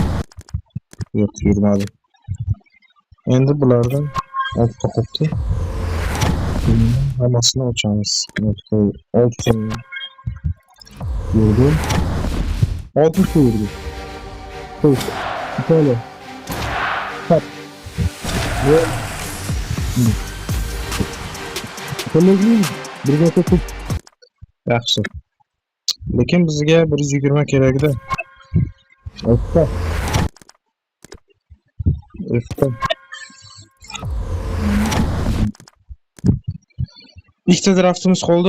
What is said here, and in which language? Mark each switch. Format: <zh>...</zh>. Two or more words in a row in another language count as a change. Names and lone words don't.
<uz>Yo'q, yurmadi. Endi bulardan oltita qopdi. Hammasini ochamiz. 6 yurdi. 6 yurdi. Xo'sh. Böyle. Hop. Ve Qo'llaylik. Birga tut. Yaxshi. Lekin bizga 120 kerak-da. O'tdi. İkkita draftimiz qoldi.</uz>